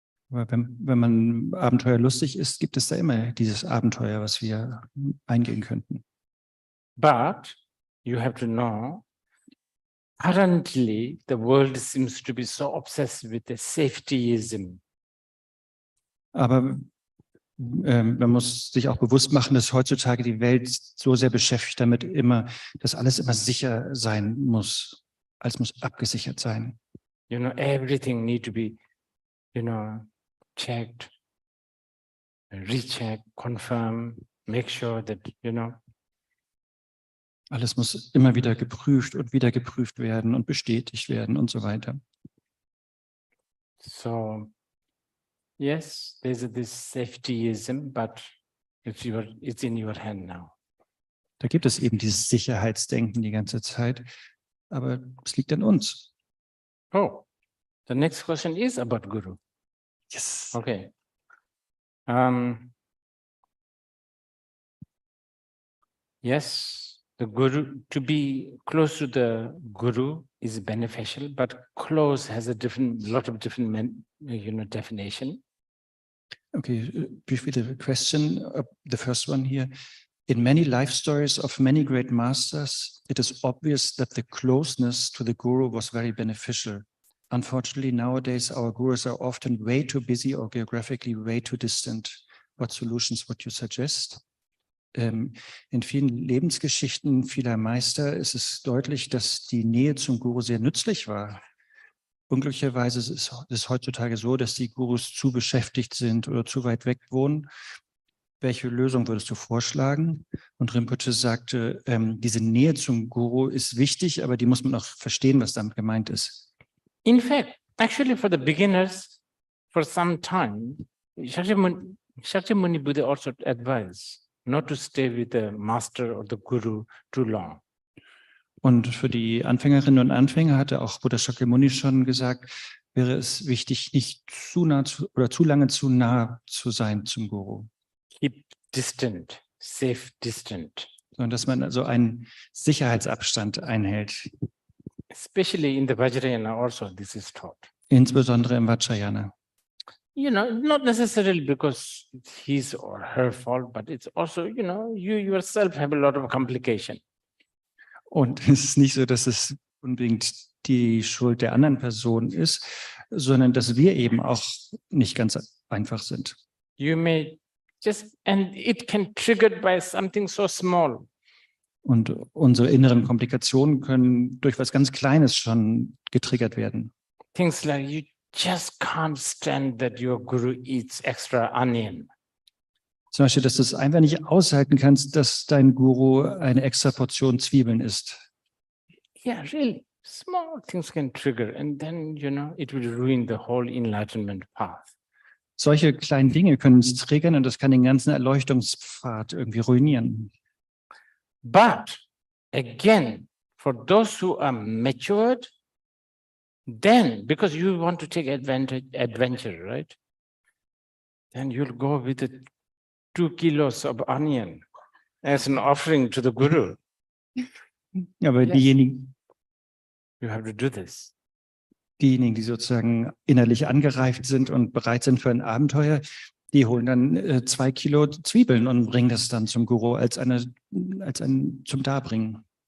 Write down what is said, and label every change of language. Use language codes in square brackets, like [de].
[de] Aber wenn man abenteuerlustig ist, gibt es da immer dieses Abenteuer, was wir eingehen könnten. [en] But you have to know, currently the world seems to be so obsessed with the safetyism. [de] Aber man muss sich auch bewusst machen, dass heutzutage die Welt so sehr beschäftigt damit immer, dass alles immer sicher sein muss. Alles muss abgesichert sein. [en] Everything need to be, checked, rechecked, confirm, make sure that, [de] Alles muss immer wieder geprüft und wieder geprüft werden und bestätigt werden und so weiter. [en] So, yes, there's this safetyism, but it's in your hand now. [de] Da gibt es eben dieses Sicherheitsdenken die ganze Zeit, aber es liegt an uns. [en] Oh, the next question is about Guru. Yes. Okay. Yes, the Guru, to be close to the Guru is beneficial, but close has a lot of different definition. Okay, briefly the question, the first one here. In many life stories of many great masters, it is obvious that the closeness to the Guru was very beneficial. Unfortunately, nowadays, our gurus are often way too busy or geographically way too distant. What solutions would you suggest? [de] In vielen Lebensgeschichten vieler Meister ist es deutlich, dass die Nähe zum Guru sehr nützlich war. unglücklicherweise ist es heutzutage so, dass die Gurus zu beschäftigt sind oder zu weit weg wohnen. Welche Lösung würdest du vorschlagen? Und Rinpoche sagte, diese Nähe zum Guru ist wichtig, aber die muss man auch verstehen, was damit gemeint ist. [en] In fact, actually for the beginners, for some time, Shakyamuni Buddha also advised not to stay with the master or the guru too long. [de] Und für die Anfängerinnen und Anfänger hatte auch Buddha Shakyamuni schon gesagt, wäre es wichtig, nicht zu nah oder zu lange zu nah zu sein zum Guru. [en] Keep distant, safe distant. [de] Sondern dass man also einen Sicherheitsabstand einhält. [en] Especially in the Vajrayana also this is taught. [de] Insbesondere im Vajrayana. [en] You know, not necessarily because it's his or her fault, but it's also, you know, you yourself have a lot of complication. [de] Und es ist nicht so, dass es unbedingt die Schuld der anderen Person ist, sondern dass wir eben auch nicht ganz einfach sind. [en] You may just, and it can triggered by something so small. [de] Und unsere inneren Komplikationen können durch was ganz Kleines schon getriggert werden. [en] Things like you just can't stand that your guru eats extra onion. [de] Zum Beispiel, dass du es einfach nicht aushalten kannst, dass dein Guru eine extra Portion Zwiebeln isst. [en] Yeah, really, small things can trigger, and then, you know, it will ruin the whole enlightenment path. [de] Solche kleinen Dinge können es triggern und das kann den ganzen Erleuchtungspfad irgendwie ruinieren. [en] But again, for those who are matured, then because you want to take adventure, right? Then you'll go with the 2 kilos of onion as an offering to the guru. [de] Aber [en] Yes. [de] diejenigen, [en] You have to do this. [de] die sozusagen innerlich angereift sind und bereit sind für ein Abenteuer, die holen dann 2 Kilo Zwiebeln und bringen das dann zum Guru als ein zum Darbringen.